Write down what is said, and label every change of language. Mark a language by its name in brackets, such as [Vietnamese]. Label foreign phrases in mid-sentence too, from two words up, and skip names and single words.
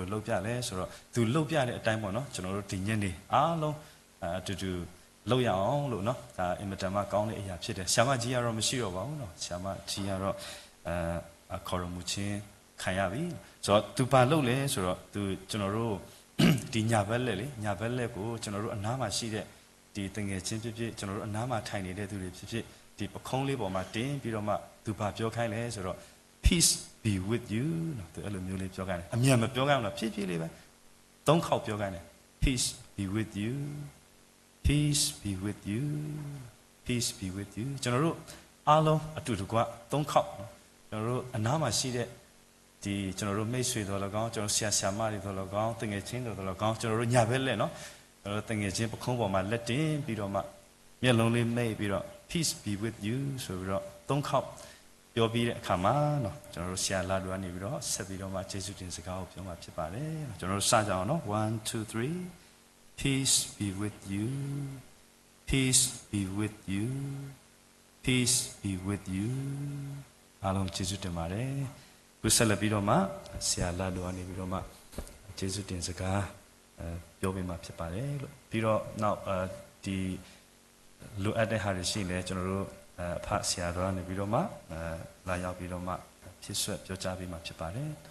[Burmese] လုပ်ပြလဲဆိုတော့သူလုပ်ပြတဲ့အတိုင်းပေါ့နော်ကျွန်တော်တို့ဒီညနေအားလုံးအတူတူလုပ်ရအောင်လို့နော်ဒါအင်မတန်မှကောင်းတဲ့အရာဖြစ်တယ်ဆ iam မကြီးကတော့မရှိတော့ပါဘူးနော်ဆ iam မကြီးကတော့ခေါ်ရမှုချင်းခံရပြီဆိုတော့သူပါလုပ်လဲဆိုတော့သူကျွန်တော်တို့ဒီညာဘက်လက်လေညာဘက်လက်ကိုကျွန်တော်တို့အနားမှာ ရှိတဲ့ဒီတငယ်ချင်းဖြစ်ဖြစ်ကျွန်တော်တို့အနားမှာထိုင်နေတဲ့သူတွေဖြစ်ဖြစ်ဒီပခုံးလေးပေါ်မှာတင်းပြီးတော့မှသူပါပြောခိုင်းလဲဆိုတော့ [English] peace be with you [Burmese] နော်သူအဲ့လိုမျိုးလေးပြောခိုင်းတယ်အမြန်မပြောခိုင်းဘူးလားဖြည်းဖြည်းလေးပဲ၃ခေါက်ပြောခိုင်းတယ် [English] peace be with you peace be with you peace be with you [Burmese] ကျွန်တော်တို့အားလုံးအတူတကွ၃ခေါက်နော်ကျွန်တော်တို့အနားမှာရှိတဲ့ဒီကျွန်တော်တို့မိတ်ဆွေတော်လည်းကောင်းကျွန်တော်ဆရာဆရာမတွေတော်လည်းကောင်းတငယ်ချင်းတော်လည်းကောင်း ကျွန်တော်တို့ညာဘက်လက်နော်ကျွန်တော်တို့တငယ်ချင်းပခုံးပေါ်မှာလက်တင်ပြီးတော့မှမျက်လုံးလေးမိတ်ပြီးတော့ [English] peace be with you [Burmese] ဆိုပြီးတော့၃ခေါက်ပြော ပြီးတဲ့အခါမှာနော်ကျွန်တော်တို့ဆရာလာတူကနေပြီးတော့ဆက်ပြီးတော့မှကျေးဇူးတင်စကားကိုပြောမှာဖြစ်ပါတယ်ကျွန် တော်တို့စကြအောင်နော်1 2 3 [English] peace be with you peace be with you peace be with you [Burmese] အားလုံးကျေးဇူးတင်ပါတယ်ခုဆက်လက်ပြီးတော့မှဆရာလာတူကနေပြီးတော့မှကျေးဇူးတင်စကားပြောပေးမှာဖြစ်ပါတယ်လို့ပြီးတော့နောက်ဒီလိုအပ်တဲ့ဟာတွေရှိနေကျွန်တော်တို့အဖဆရာတော်ကနေပြီးတော့မှလာရောက်ပြီးတော့မှဖြစ်ဆွဲပြောကြားပေးမှာဖြစ်ပါတယ်